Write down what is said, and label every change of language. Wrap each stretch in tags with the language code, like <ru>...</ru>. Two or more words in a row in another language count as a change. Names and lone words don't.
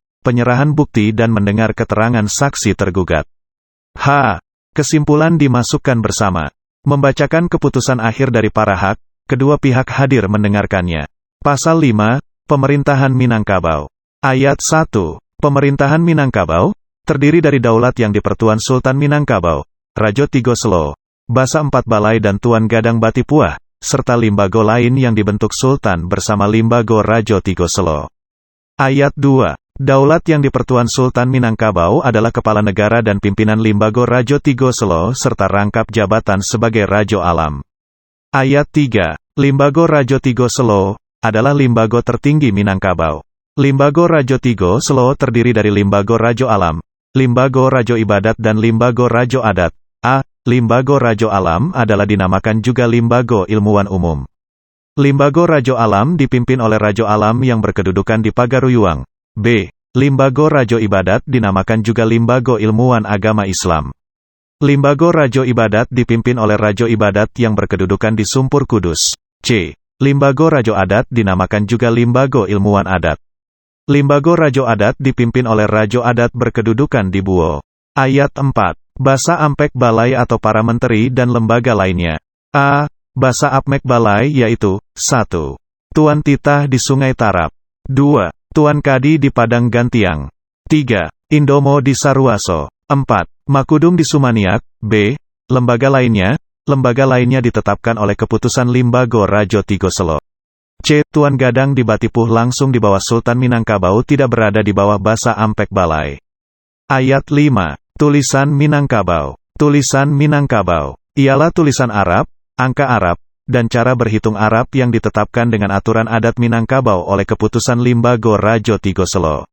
<id>Penyerahan bukti dan mendengar keterangan saksi tergugat. H. Kesimpulan dimasukkan bersama. Membacakan keputusan akhir dari para hak, kedua pihak hadir mendengarkannya. Pasal 5. Pemerintahan Minangkabau. Ayat 1. Pemerintahan Minangkabau terdiri dari daulat yang dipertuan Sultan Minangkabau, Rajo Tigo Selo, Basa Empat Balai dan Tuan Gadang Batipuah, serta limbago lain yang dibentuk Sultan bersama limbago Rajo Tigo Selo. Ayat 2. Daulat yang dipertuan Sultan Minangkabau adalah kepala negara dan pimpinan limbago Rajo Tigo Selo serta rangkap jabatan sebagai Rajo Alam. Ayat 3. Limbago Rajo Tigo Selo adalah limbago tertinggi Minangkabau. Limbago Rajo Tigo Selo terdiri dari limbago Rajo Alam, limbago Rajo Ibadat dan limbago Rajo Adat. A. Limbago Rajo Alam adalah dinamakan juga limbago ilmuwan umum. Limbago Rajo Alam dipimpin oleh Rajo Alam yang berkedudukan di Pagaruyuang. B. Limbago Rajo Ibadat dinamakan juga limbago ilmuwan agama Islam. Limbago Rajo Ibadat dipimpin oleh Rajo Ibadat yang berkedudukan di Sumpur Kudus. C. Limbago Rajo Adat dinamakan juga limbago ilmuwan adat. Limbago Rajo Adat dipimpin oleh Rajo Adat berkedudukan di Buo. Ayat 4. Basa Ampek Balai atau para menteri dan lembaga lainnya. A. Basa Apmek Balai yaitu 1. Tuan Titah di Sungai Tarap. 2. Tuan Kadi di Padang Gantiang. 3. Indomo di Saruaso. 4. Makudung di Sumaniak. B. Lembaga lainnya ditetapkan oleh keputusan limbago Rajo Tigo Selo. C. Tuan Gadang di Batipuh langsung di bawah Sultan Minangkabau tidak berada di bawah Basa Ampek Balai. Ayat 5. Tulisan Minangkabau. Tulisan Minangkabau ialah tulisan Arab, angka Arab, dan cara berhitung Arab yang ditetapkan dengan aturan adat Minangkabau oleh keputusan limbago Rajo Tigo Selo.</id>